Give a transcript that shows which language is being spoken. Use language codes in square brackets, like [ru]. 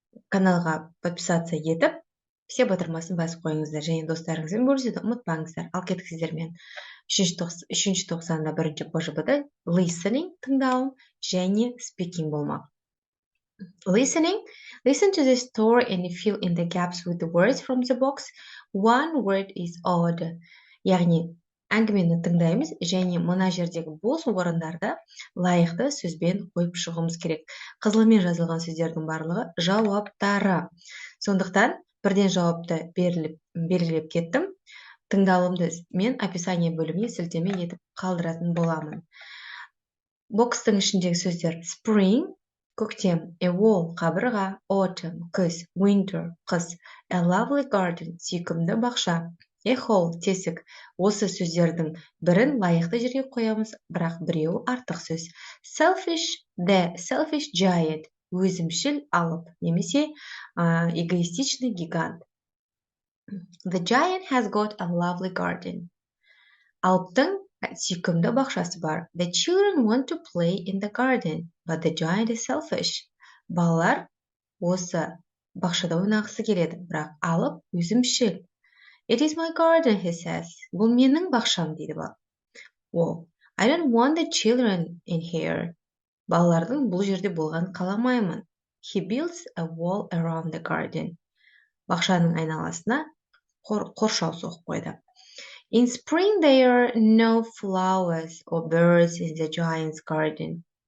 [kk] Каналға подписаться етіп, все батырмасын басып қойыңыздар және достарыңызбен бөлісуді ұмытпаңыздар. Ал кеттік сіздермен 3-тоқсанда 1-ші БЖБ-да listening тыңдау және speaking болмақ. [en] Listening. Listen to the story and fill in the gaps with the words from the box. One word is odd. [kk] Яғни, әңгімені тыңдаймыз және мына жердегі бос орындарды лайықты сөзбен қойып шығуымыз керек. Қызылмен жазылған сөздердің барлығы жауаптары. Сондықтан бірден жауапты белгілеп кеттім. Тыңдалымды мен описание бөліміне сілтеме етіп қалдыратын боламын. Бокстың ішіндегі сөздер spring, көктем, a wall, қабырға, autumn, күз, winter, қыс, [en] a lovely garden, [kk] сүйкімді бақша, a hole, тесік. Осы сөздердің бірін лайықты жерге қоямыз, бірақ біреуі артық сөз. [en] Selfish, the selfish giant, [kk] өзімшіл алып, немесе [ru] эгоистичный гигант. [en] The giant has got a lovely garden. [kk] Алыптың сүйкімді бақшасы бар. [en] The children want to play in the garden, but the giant is selfish. [kk] Балалар осы бақшада ойнағысы келеді, бірақ алып өзімшіл. [en] It is my garden, he says. [kk] Бұл менің бақшам, дейді бал. [en] Ол, I don't want the children in here. [kk] Балалардың бұл жерде болғанын қаламаймын. [en] He builds a wall around the garden. [kk] Бақшаның айналасына қоршау соғып қойды. [en] In spring there are no flowers or birds in the giant's garden.